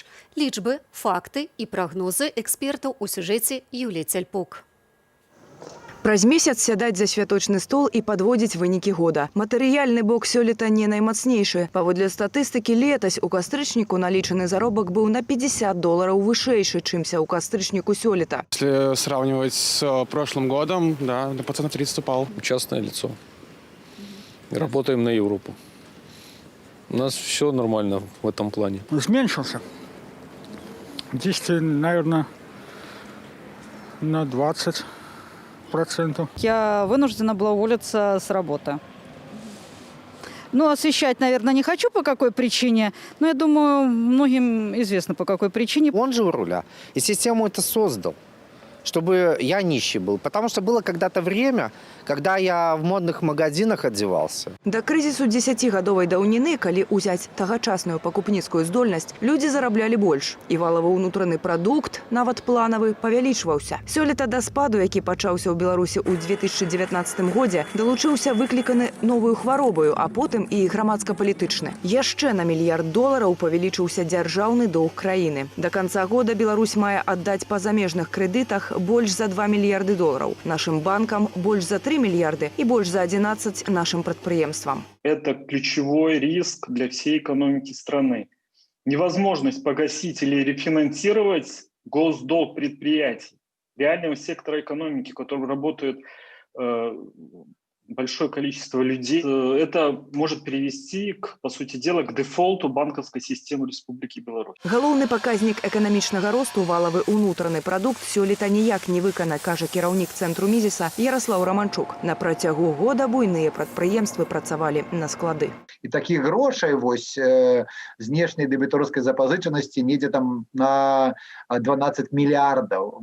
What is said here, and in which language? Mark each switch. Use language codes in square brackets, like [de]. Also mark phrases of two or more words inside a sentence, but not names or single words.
[be] Лічбы, факты і прагнозы экспертаў у сюжэце Юліі Цяльпук. Праз месяц сядаць за святочны стол і падводзіць вынікі года. Матэрыяльны бок сёлета не наймацнейшы. Паводле статыстыкі, летась у кастрычніку налічаны заробак быў на $50 вышэйшы, чымся ў кастрычніку сёлета. [ru] Если сравнивать с прошлым годом, да, на процентов 30 упал. Частное лицо. Работаем на Европу. У нас все нормально в этом плане. Зменшился. 10, наверное, на 20%. Я вынуждена была уволиться с работы. Освещать, наверное, не хочу, по какой причине, но я думаю, многим известно, по какой причине. Он же у руля, и систему это создал, чтобы я нищий был. Потому что было когда-то время, когда я в модных магазинах одевался. [be] Да крызісу 10-гадовай даўніны, калі ўзяць тагачасную пакупніцкую здольнасць, людзі зараблялі больш. І валавы ўнутраны прадукт, нават планавы, павялічваўся. Сёлета да спаду, які пачаўся ў Беларусі ў 2019 годзе, далучыўся выкліканы новую хваробаю, а потым і грамадска-палітычны. Яшчэ на $1 мільярд павялічыўся дзяржаўны доўг краіны. Да канца года Беларусь мае аддаць па замежных крэдытах больш за $2 мільярды. Нашым банкам больш за 3 мільярды і больш за 11 [ru] нашим предприемствам. Это ключевой риск для всей экономики страны. Невозможность погасить или рефинансировать госдолг предприятий, реального сектора экономики, в котором работает большое количество людей. Это может привести, по сути дела, к дефолту банковской системы Республики Беларусь. [be] Галоўны паказнік эканамічнага росту валавы ўнутраны прадукт сёлета ніяк не выкана, кажа кіраўнік цэнтру Мізіса Ярослав Романчук. На працягу года буйныя прадпрыемствы працавалі на склады. І такіх грошай вось знешняй дэбіторскай запазычанасці недзе там на 12 мільярдаў.